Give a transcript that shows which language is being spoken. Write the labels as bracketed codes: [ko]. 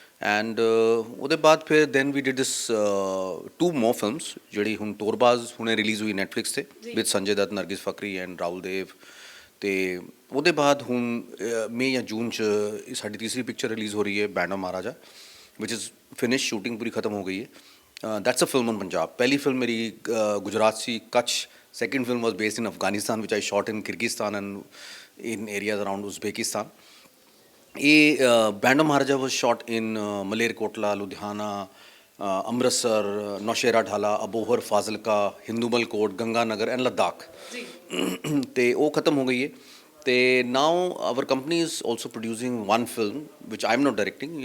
[pa] And ਉਹਦੇ ਬਾਅਦ ਫਿਰ [en] then we did this 2 more films [pa] ਜਿਹੜੀ ਹੁਣ ਤੋਰਬਾਜ਼ ਹੁਣੇ ਰਿਲੀਜ਼ ਹੋਈ ਨੈਟਫਲਿਕਸ 'ਤੇ with Sanjay Dutt, Nargis ਫਕਰੀ and Rahul ਦੇਵ. ਅਤੇ ਉਹਦੇ ਬਾਅਦ ਹੁਣ ਮਈ ਜਾਂ ਜੂਨ 'ਚ ਸਾਡੀ ਤੀਸਰੀ ਪਿਕਚਰ ਰਿਲੀਜ਼ ਹੋ ਰਹੀ ਹੈ band of Maharaja [en] which is finished, [pa] shooting [hi] पूरी ख़त्म हो गई है. [en] That's a film on Punjab. [pa] पहली फिल्म मेरी गुजरात सी Kutch. [en] Second film was based in Afghanistan which I shot in Kyrgyzstan and in areas around Uzbekistan. ये Band of Maharaja was shot in Malerkotla, Ludhiana, Amritsar, Nowshera Dhala, Abohar, Fazilka, Hindumal Kot, Ganga Nagar and Ladakh. [pa] ਅਤੇ ਉਹ ਖਤਮ ਹੋ ਗਈ ਹੈ. ਤੇ [en] Now our company is also producing one film which I am not directing.